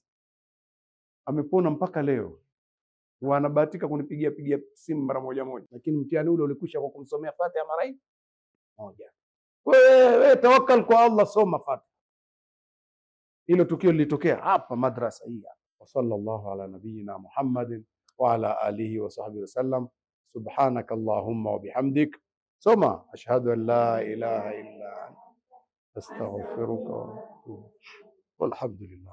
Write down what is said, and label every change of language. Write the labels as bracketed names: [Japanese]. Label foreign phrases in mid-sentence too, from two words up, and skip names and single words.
[Swahili] Amepona mpaka leo. Wanabahatika kunipigia simu mara moja, lakini mtihani ule ulikwisha kwa kumsomea Fatiha mara hii moja. Wewe tawakkal kwa Allah, soma Fatiha. Hilo tukio lilitokea hapa madrasa hii. [Arabic] وصلى الله على نبينا محمد وعلى آله وصحبه وسلم. سبحانك اللهم وبحمدك. Soma أشهد أن لا إله إلا أنت أستغفرك وأتوب. Walhamdulillah.